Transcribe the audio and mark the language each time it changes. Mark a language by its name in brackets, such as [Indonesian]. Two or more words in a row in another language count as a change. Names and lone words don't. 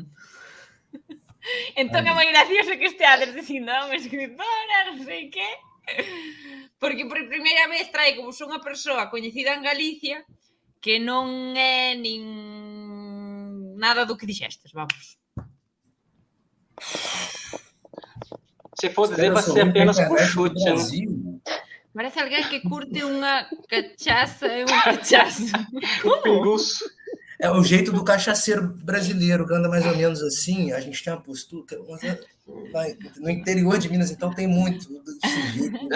[Galician] Entón é moi gracioso que esteades dicindo a unha escritora, non sei que, porque por primeira vez trae como son unha persoa coñecida en Galicia que non é nin nada do que dixestes, vamos. [Portuguese] Se for dizer, vai ser apenas por chute, né? Parece alguém que curte uma cachaça e um cachaço. Pinguço. É o jeito do cachaceiro brasileiro, que anda mais ou menos assim. A gente tem uma postura... No interior de Minas, então, tem muito desse jeito.